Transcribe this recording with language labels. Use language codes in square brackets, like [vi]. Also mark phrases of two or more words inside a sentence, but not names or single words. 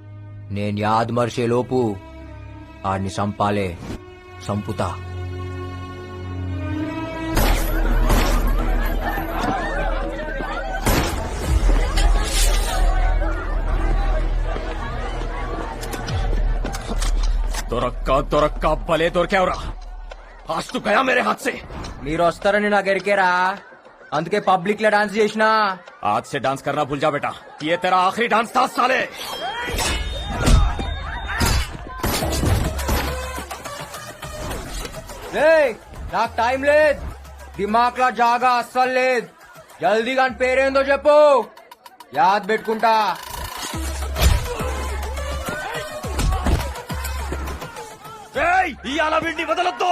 [te] నేను యాద్ మర్చే లోపు ఆడిని సంపాలే, సంపుతా. దొరక్క భలే దొరికావురా. [hi] आज तो गया मेरे हाथ से. [te] మీరు వస్తారని నాకు ఎరికేరా, అందుకే పబ్లిక్ లో డాన్స్ చేసినా. [hi] आज से डांस करना भूल जा बेटा. ये तेरा आखिरी डांस था साले. [te] నాకు టైం లేదు, దిమాక్ లా జాగా అస్సలు లేదు. జల్దీగా అని పేరేందో చెప్పు, యాద్ పెట్టుకుంటా. ఇవాళ వీడిని వదలొద్దు.